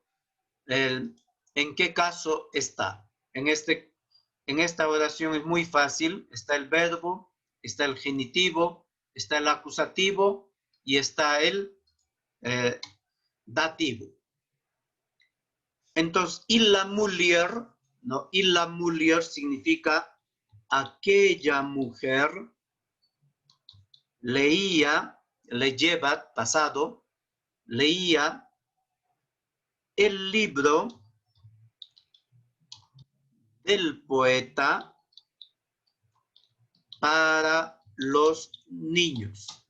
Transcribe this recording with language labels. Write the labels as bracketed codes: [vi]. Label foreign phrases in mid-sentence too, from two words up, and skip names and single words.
[es] ¿En qué caso está? En esta oración es muy fácil. Está el verbo, está el genitivo, está el acusativo y está el dativo. Entonces, [la] illa mulier, ¿no? Illa mulier [es] significa aquella mujer leía, leyebat, pasado, leía el libro del poeta para los niños.